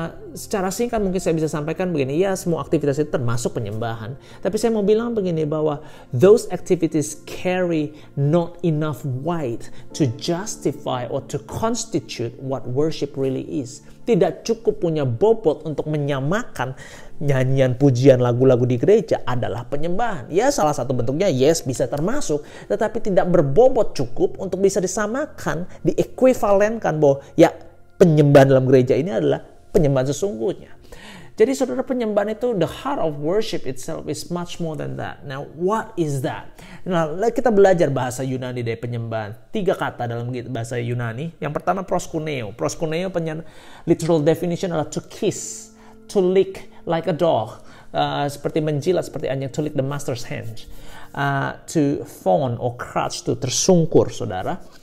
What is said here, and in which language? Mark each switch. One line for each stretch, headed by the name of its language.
Indonesian: Secara singkat mungkin saya bisa sampaikan begini, ya semua aktivitas itu termasuk penyembahan. Tapi saya mau bilang begini bahwa
English: those activities carry not enough weight to justify or to constitute what worship really is.
Indonesian: Tidak cukup punya bobot untuk menyamakan nyanyian, pujian, lagu-lagu di gereja adalah penyembahan. Ya salah satu bentuknya yes bisa termasuk, tetapi tidak berbobot cukup untuk bisa disamakan, diekuivalenkan bahwa ya penyembahan dalam gereja ini adalah penyembahan sesungguhnya. Jadi saudara, penyembahan itu,
English: the heart of worship itself is much more than that. Now, what is that?
Indonesian: Nah, kita belajar bahasa Yunani dari penyembahan. 3 kata dalam bahasa Yunani. Yang pertama proskuneo.
English: Proskuneo literal definition adalah to kiss, to lick like a dog.
Indonesian: Seperti menjilat seperti anjing,
English: to lick the master's hand. To fawn or crouch, to
Indonesian: tersungkur saudara.